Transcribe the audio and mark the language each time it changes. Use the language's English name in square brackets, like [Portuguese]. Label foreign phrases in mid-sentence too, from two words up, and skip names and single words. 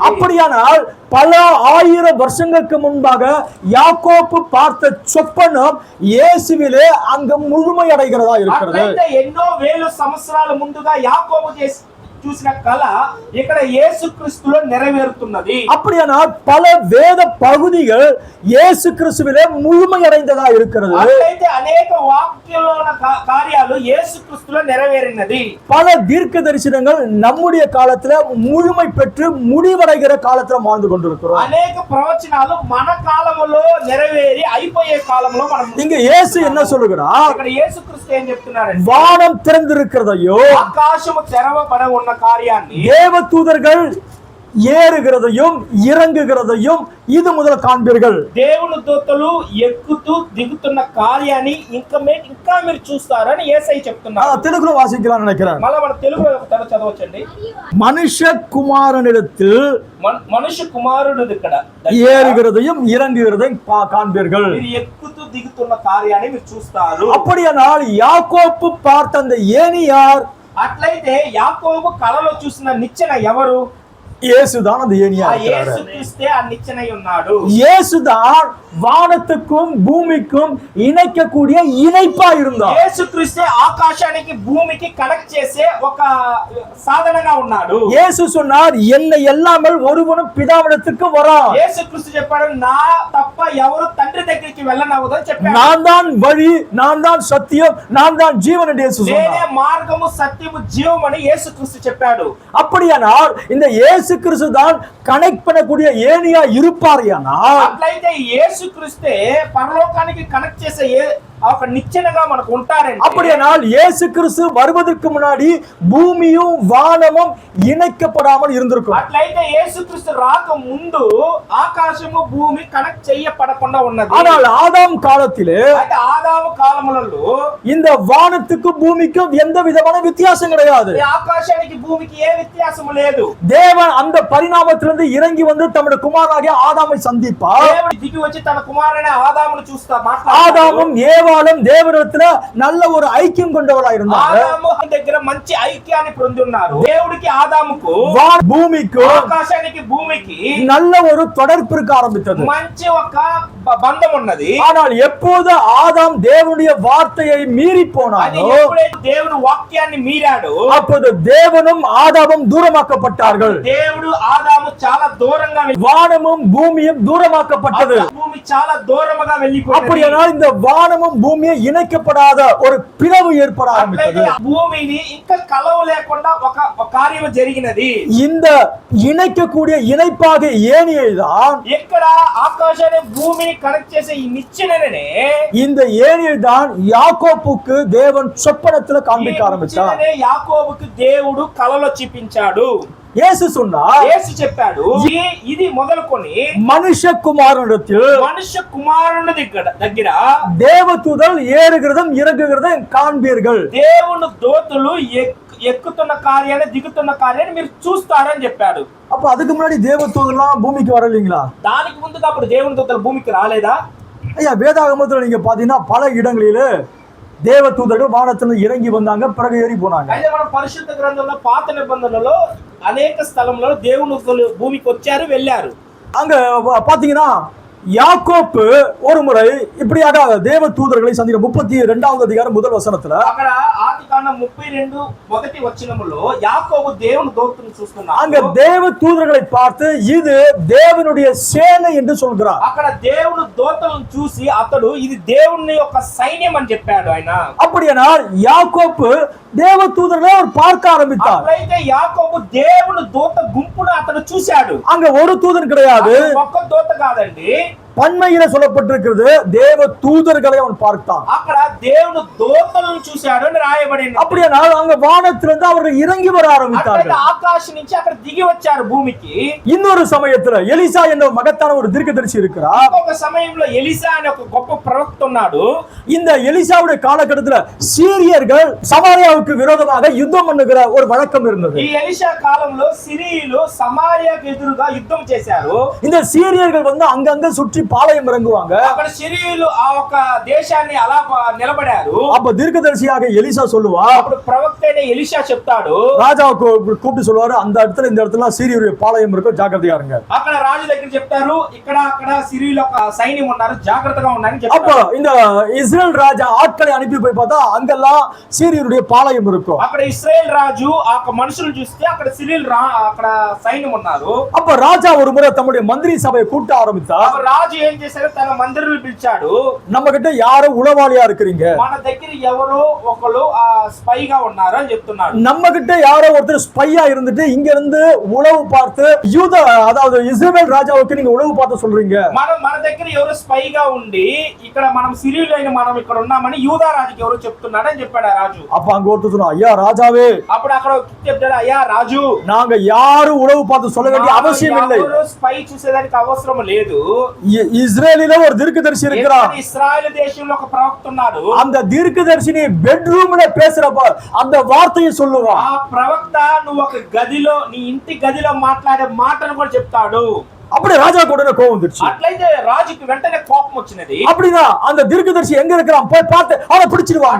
[Tamil] அப்படியானால் பல ஆயிரம் வருஷங்களுக்கு முன்பாக யாக்கோப்பு பார்த்த சொப்பனம் இயேசுவிலே அங்கு முழுமையடைகிறதா இருக்கிறது. [Telugu] అట్లయితే ఎన్నో వేల సంవత్సరాల ముందుగా యాకోబు చూసిన కళ ఇక్కడ యేసుక్రీస్తులో నెరవేరుతున్నది. [Tamil] அப்படியானால் பல வேத பகுதிகள் இயேசு கிறிஸ்துவிலே முழுமையடைந்ததா இருக்கிறது. [Telugu] అట్లయితే అనేక వాక్యంలో ఉన్న కార్యాలు యేసుక్రీస్తులో నెరవేరినది. [Tamil] பல தீர்க்க தரிசனங்கள் நம்முடைய காலத்துல முழுமை பெற்று முடிவடைகிற காலத்துல வாழ்ந்து கொண்டிருக்கிறோம். [Telugu] అనేక ప్రవచనాలు మన కాలంలో నెరవేరి అయిపోయే కాలంలో మనం. [Tamil] இங்க இயேசு என்ன சொல்லுகிறார்? [Telugu] ఇక్కడ యేసుక్రీస్తు ఏం చెప్తున్నారంటే, [Tamil] வானம் திறந்திருக்கிறதையோ [Telugu] ఆకాశము తెరవబడ ఉన్న కార్యాన్ని [Tamil] தேவதூதர்கள் ஏறுகிறதையும் இறங்குகிறதையும் இது முதல் காண்பீர்கள். [Telugu] దేవుని దూతలు ఎక్కుతూ దిగుతున్న కార్యాన్ని ఇంకా మీరు చూస్తారని యేసయ్య చెప్తున్నారు. [Tamil] తెలుగులో వాசிக்கலாம் நினைக்கிறேன். [Telugu] మళ్ళీ మన తెలుగులో చదవచ్చండి. [Tamil] மனுஷகுமாரனிடத்தில் [Telugu] మనుష్య కుమారుడు ఇక్కడ [Tamil] ஏறுகிறதையும் இறங்குகிறதையும் காண்பீர்கள். [Telugu] మీరు ఎక్కుతూ దిగుతున్న కార్యాన్ని మీరు చూస్తారు. [Tamil] அப்படியானால் யாக்கோப்பு பார்த்த அந்த ஏணியார்? [Telugu] అట్లయితే యాకోబు కలలో చూసిన నిచ్చెన ఎవరు? [Tamil] இயேசுதான் அந்த ஏணியா இருக்கிறார். [Telugu] యేసుక్రీస్తే ఆ నిచ్చెనై ఉన్నాడు. [Tamil] இயேசுதான் வானத்துக்கும் பூமிக்கும் இணைக்கக்கூடிய இணைப்பா இருந்தார். [Telugu] యేసుక్రీస్తే ఆకాశానికి భూమికి కనెక్ట్ చేసే ఒక సాధనగా ఉన్నాడు. [Tamil] இயேசு சொன்னார், என்னை எல்லாமல் ஒருவனும் பிதாவிடத்துக்கு வரான். [Telugu] యేసుక్రీస్తు చెప్పాడు, నా తప్ప ఎవరు తండ్రి దగ్గరికి వెళ్ళనవదని చెప్పాడు. [Tamil] நான் தான் வழி, நான் தான் சத்தியம், நான் தான் ஜீவன் என்று இயேசு சொன்னார். [Telugu] నేనే మార్గము సత్యము జీవము అని యేసుక్రీస్తు చెప్పాడు. [Tamil] அப்படியானால் இந்த இயேசு கிறிஸ்து தான் கனெக்ட் பண்ணக்கூடிய ஏணியா இருப்பார்யானால், [Telugu] అట్లయితే యేసుక్రీస్తే పరలోకానికి కనెక్ట్ చేసే ఒక నిచ్చెనగా మనకు ఉంటారండి. [Tamil] அப்படியானால் இயேசு கிறிஸ்து வருவதற்கு முன்னாடி பூமியும் வானமும் இணைக்கப்படாமல் இருந்திருக்கும். [Telugu] అట్లయితే యేసుక్రీస్తు రాక ముందు ఆకాశము భూమి కనెక్ట్ చేయబడకుండా ఉన్నది. [Tamil] ஆனால் ஆதாம் காலத்திலே [Telugu] అయితే ఆదాము కాలములలో [Tamil] இந்த வானத்துக்கும் பூமிக்கும் எந்த விதமான வித்தியாசம் கிடையாது. [Telugu] ఆకాశానికి భూమికి ఏ వ్యత్యాసము లేదు. [Tamil] தேவன் அந்த பரிணாமத்திலிருந்து இறங்கி வந்து தம்முடைய குமாரனாகிய ஆதாமை சந்திப்பார். [Telugu] దేవుడు దిగి వచ్చి తన కుమారుడైన ఆదామును మాట్లాడతాడు. [Tamil] ஆதாமும் ஏவாளும் தேவனிடத்துல நல்ல ஒரு ஐக்கியம் கொண்டவளா இருந்தாங்க. [Telugu] ఆదాము దగ్గర మంచి ఐక్యాన్ని పొంది ఉన్నారు. దేవుడికి ఆదాముకు [Tamil] பூமிக்கு [Telugu] ఆకాశానికి భూమికి [Tamil] நல்ல ஒரு தொடர்பு இருக்க ஆரம்பித்தது. [Telugu] మంచి ఒక బంధం ఉన్నది. [Tamil] ஆனால் எப்போது ஆதாம் தேவனுடைய வார்த்தையை மீறி போனாரோ, [Telugu] ఎప్పుడైతే దేవుడు వాక్యాన్ని మీరాడో [Tamil] அப்போது தேவனும் ஆதாமும் தூரமாக்கப்பட்டார்கள். [Telugu] దేవుడు ఆదాము చాలా దూరంగా [Tamil] வானமும் பூமியும் தூரமாக்கப்பட்டது. [Telugu] భూమి చాలా దూరముగా వెళ్ళిపోయింది. [Tamil] அப்படியானால் இந்த வானமும் பூமியும் இணைக்கப்படாத ஒரு பிளவு ஏற்பட ஆரம்பித்தது. [Telugu] భూమిని ఇంకా కలవ లేకుండా ఒక కార్యం జరిగినది. [Tamil] இந்த இணைக்கக்கூடிய இணைப்பாக ஏணியை தான், [Telugu] ఎక్కడ ఆకాశాన్ని భూమిని కనెక్ట్ చేసే ఈ నిచ్చెననే, [Tamil] இந்த ஏணியை தான் யாக்கோப்புக்கு தேவன் சொப்பனத்துல காண்பிக்க ஆரம்பித்தார். [Telugu] యాకోబుకు దేవుడు కలలో చూపించాడు. [Tamil] இயேசு சொன்னார், [Telugu] యేసు చెప్పాడు, ఇది మొదలుకొని [Tamil] மனுஷகுமாரனிடத்தில் [Telugu] మనుష్య కుమారుని దగ్గర [Tamil] தேவதூதர் ஏறுகிறதும் இறங்குகிறதும் காண்பீர்கள். [Telugu] దేవుని దూతలు ఎక్కుతున్న కార్యాన్ని దిగుతున్న కార్యాన్ని మీరు చూస్తారని చెప్పాడు. [Tamil] அப்ப அதுக்கு முன்னாடி தேவதூதர்லாம் பூமிக்கு வரலீங்களா? [Telugu] దానికి ముందుగా అప్పుడు దేవుని దూతలు భూమికి రాలేదా? [Tamil] ஐயா, வேதாகமத்துல நீங்க பாத்தீங்கன்னா பல இடங்களில தேவதூதர்கள் வானத்துல இறங்கி வந்தாங்க, பிறகு ஏறி போனாங்க. [Telugu] అయితే మనం పరిశుద్ధ గ్రంథంలో పాత నిబంధనలో అనేక స్థలంలో దేవుని దూతలు భూమికి వచ్చారు, వెళ్ళారు. [Tamil] அங்க பாத்தீங்கன்னா யாக்கோப்பு ஒரு முறை இப்படியாக தேவ தூதர்களை சந்திக்க 32வது அதிகாரம் முதல் வசனத்துல [Telugu] అక్కడ ఆది కాండం 32 మొదటి వచనములో యాకోబు దేవుని దూతను చూస్తున్నాడు. [Tamil] அங்க தேவ தூதர்களை பார்த்து இது தேவனுடைய சேனை என்று சொல்கிறார். [Telugu] అక్కడ దేవుని దూతలను చూసి అతడు ఇది దేవుని యొక్క సైన్యం అని చెప్పాడు ఆయన. [Tamil] அப்படியானால் யாக்கோப்பு தேவ தூதர்களை அவர் பார்க்க ஆரம்பித்தார். [Telugu] అప్పుడైతే యాకోబు దేవుని దూత గుంపును అతడు చూశాడు. [Tamil] அங்க ஒரு தூதன் கிடையாது, [Telugu] ఒక్క దూత కాదండి, [Tamil] பன்மையில சொல்லப்பட்டிருக்கிறது தேவ தூதர்களை அவன் பார்த்தான். [Telugu] అక్కడ దేవుని దూతలను చూశాడు అని రాయబడింది. [Tamil] அப்படியானால் அங்க வானத்திலிருந்து அவர்கள் இறங்கி வர ஆரம்பித்தார்கள். [Telugu] ఆకాశం నుంచి అక్కడ దిగి వచ్చారు భూమికి. [Tamil] இன்னொரு சமயத்துல எலிசா என்ற மகத்தான ஒரு தீர்க்கதரிசி இருக்கிறார். [Telugu] ఒక సమయంలో ఎలీషా అనే ఒక గొప్ప ప్రవక్త ఉన్నాడు. [Tamil] இந்த எலிசாவுடைய காலகட்டத்துல சீரியர்கள் சமாரியாவுக்கு விரோதமாக யுத்தம் பண்ணுகிற ஒரு வழக்கம் இருந்தது. [Telugu] ఈ ఎలీషా కాలంలో సిరియలు సమారియాకు ఎదురుగా యుద్ధం చేశారు. [Tamil] இந்த சீரியர்கள் வந்து அங்கங்க சுற்றி பாளையம் இறங்குவாங்க. [Telugu] అక్కడ సిరియలు ఆ ఒక దేశాన్ని అలా నిలబడారు. [Tamil] அப்ப தீர்க்கதரிசியாக எலிசா சொல்லுவா, [Telugu] అప్పుడు ప్రవక్త అయిన ఎలీషా చెప్తాడు, [Tamil] ராஜாவை கூப்பிட்டு சொல்லுவாரு, அந்த இடத்துல இந்த இடத்துல சீரியருடைய பாளையம் இருக்கும், ஜாக்கிரதையா இருங்க. [Telugu] అక్కడ రాజు దగ్గర చెప్తారు, ఇక్కడ అక్కడ సిరియలు ఒక సైన్యం ఉన్నారు, జాగ్రత్తగా ఉన్నారని [Tamil] அப்ப [Telugu] చెప్తారు. [Tamil] இந்த இஸ்ரேல் ராஜா ஆட்களை அனுப்பி போய் பார்த்தா அங்கெல்லாம் சீரியருடைய பாளையம் இருக்கும். [Telugu] అక్కడ ఇశ్రాయేల్ రాజు ఆ మనుషులు చూస్తే అక్కడ సిరియల్ అక్కడ సైన్యం ఉన్నారు. [Tamil] அப்ப ராஜா ஒரு முறை தம்முடைய மந்திரி சபையை கூட்ட ஆரம்பித்தா, [Telugu] రాజు ఏం చేశారు, తన మందిరంలో పిలిచాడు, [Tamil] நம்ம கிட்ட யாரும் உளவாளியா இருக்கிறீங்க, [Telugu] మన దగ్గర ఎవరో ఒకరు స్పైగా ఉన్నారు అని చెప్తున్నాడు. [Tamil] நம்ம கிட்ட யாரோ ஒருத்தர் ஸ்பையா இருந்துட்டு இங்க இருந்து உளவு பார்த்து யூத அதாவது இஸ்ரவேல் ராஜாவுக்கு நீங்க உளவு பார்த்து சொல்றீங்க, [Telugu] మన దగ్గర ఎవరో స్పైగా ఉండి ఇక్కడ మనం సిరియలైన మనం ఇక్కడ ఉన్నామని యూదా రాజుకి ఎవరో చెప్తున్నాడు అని చెప్పాడు ఆ రాజు. [Tamil] அப்ப அங்க ஒருத்தர் சொன்னா, ஐயா ராஜாவே, [Telugu] అప్పుడు అక్కడ చెప్తాడు, అయ్యా రాజు, [Tamil] நாங்க யாரும் உளவு பார்த்து சொல்ல வேண்டிய அவசியம் இல்லை, [Telugu] స్పై చూసేదానికి అవసరం లేదు, [Tamil] இஸ்ரேலில ஒரு தீர்க்கதரிசி இருக்கிறார், [Telugu] ఇశ్రాయేలు దేశంలో ఒక ప్రవక్త ఉన్నాడు, [Tamil] அந்த தீர்க்கதரிசினி பெட்ரூம்ல பேசுறப்ப அந்த வார்த்தையை சொல்லுவான், [Telugu] ఆ ప్రవక్త నువ్వు ఒక గదిలో నీ ఇంటి గదిలో మాట్లాడే మాటను కూడా చెప్తాడు. [Tamil] அப்படி ராஜா கூட கோவம் வந்துருச்சு. [Telugu] అట్లయితే రాజుకి వెంటనే కోపం వచ్చినది. [Tamil] அப்படின்னா அந்த தீர்க்கதரிசி எங்க இருக்கிறான் போய் பார்த்து அவனை பிடிச்சிடுவாங்க.